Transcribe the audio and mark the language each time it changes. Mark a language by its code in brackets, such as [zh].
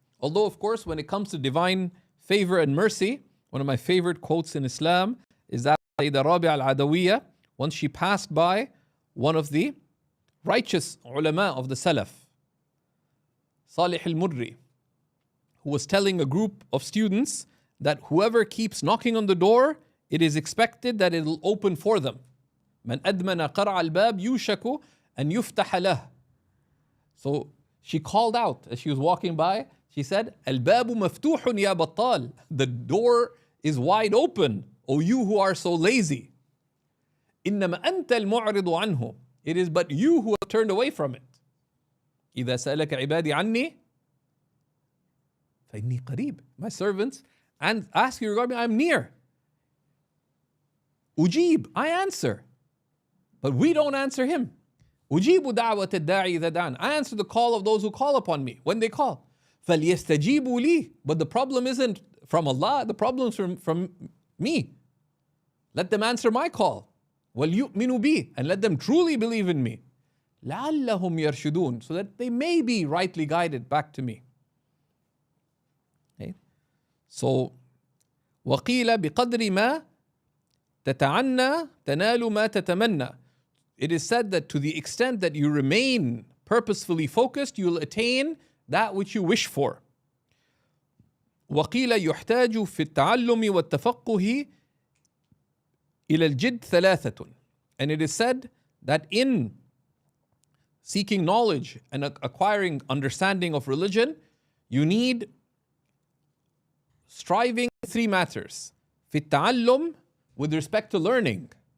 [en] Although, of course, when it comes to divine favor and mercy, one of my favorite quotes in Islam is that Sayyidah Rabi'a al-Adawiyya, once she passed by one of the righteous ulama of the Salaf, Salih al-Murri, who was telling a group of students that whoever keeps knocking on the door, it is expected that it will open for them. [ar] من أدمن قرع الباب يوشك أن يفتح له. [en] So she called out as she was walking by, she said, [ar] الباب مفتوح يا بطال. [en] The door is wide open, O you who are so lazy. [ar] إنما أنت المعرض عنه. [en] It is but you who have turned away from it. [ar] إذا سألك عبادي عني فإني قريب. [en] My servants and ask you regarding me, I am near. [ar] أجيب, [en] I answer. But we don't answer him. [ar] أجيب دعوة الداعي إذا دعان. [en] I answer the call of those who call upon me when they call. [ar] فليستجيبوا لي. [en] But the problem isn't from Allah, the problem is from me. Let them answer my call. [ar] وَلْيُؤْمِنُوا بِي. [en] And let them truly believe in me. [ar] لَعَلَّهُمْ يَرْشُدُونَ. [en] So that they may be rightly guided back to me. Okay? So, [ar] وَقِيلَ بِقَدْرِ مَا تَتَعَنَّى تَنَالُ مَا تَتَمَنَّى. [en] It is said that to the extent that you remain purposefully focused, you will attain that which you wish for. [ar] وقيل يحتاج في التعلم والتفقه إلى الجد ثلاثة. [en] And it is said that in seeking knowledge and acquiring understanding of religion, you need striving in three matters. [ar] في التعلم, [en] with respect to learning.